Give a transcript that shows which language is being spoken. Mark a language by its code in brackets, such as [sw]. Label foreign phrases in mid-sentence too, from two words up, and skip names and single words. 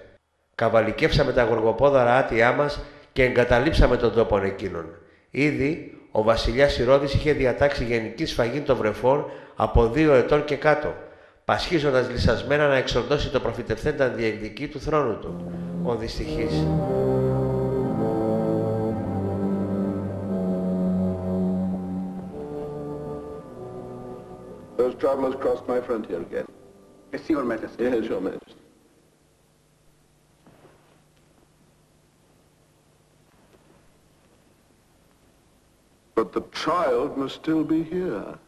[el] Καβαλικεύσαμε τα γοργοπόδαρα άτια μας και εγκαταλείψαμε τον τόπο εκείνον. Ήδη ο βασιλιάς Ηρώδης είχε διατάξει γενική σφαγή των βρεφών από 2 ετών και κάτω, πασχίζοντας λυσασμένα να εξορδώσει το προφητευθέντα διεκδική του θρόνου του. Ο δυστυχής. [en] Those travelers crossed my frontier again. Yes, Your Majesty. Yes, Your Majesty. But the child must still be here.